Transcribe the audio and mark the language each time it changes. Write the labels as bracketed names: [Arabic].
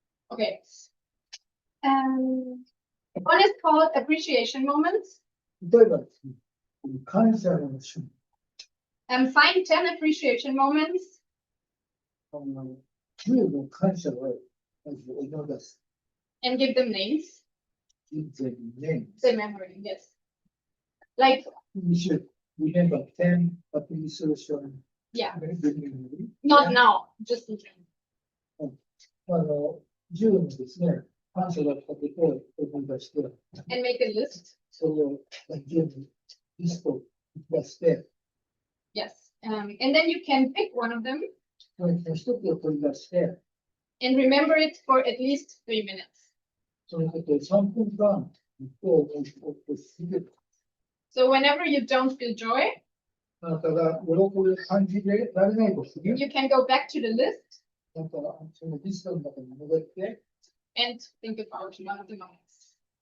[English] Okay. One is called appreciation moments. [Japanese] 例えばですね、感謝の瞬 [English] Find 10 appreciation moments [Japanese] 間、10の感謝をまず思い出す。 [English] and give them names. Give them names. The memory, yes. Like, We should remember 10 appreciation. yeah, memory. not now, just in general. [Japanese] 10のですね、感謝だったことを思い出して、 [English] And make a list. [Japanese] それを全部リストを出して、 [English] Yes. And then you can pick one of them [Japanese] それ一つを取り出して、 [English] and remember it for at least 3 minutes. [Japanese] そのことを3分間、こう続ける。 [English] So whenever you don't feel joy, [Japanese] あなたが喜びを感じられないときに、 [English] you can go back to the list [Japanese] なんかそのリストの中に戻って、 [English] and think about one of the moments.